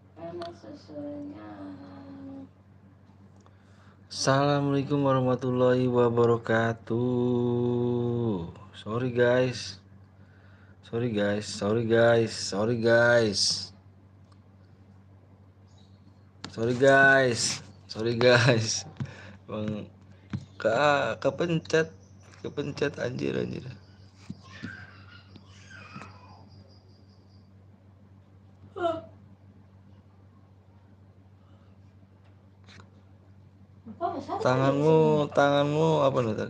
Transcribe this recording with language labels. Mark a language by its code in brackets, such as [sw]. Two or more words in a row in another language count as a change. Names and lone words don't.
[ar] السلام عليكم ورحمة الله وبركاته. [en] Sorry guys. Sorry guys. Sorry guys. Sorry guys. Sorry guys. Sorry guys. [id] Bang kepencet. Kepencet anjir. Tanganmu apa nih tadi?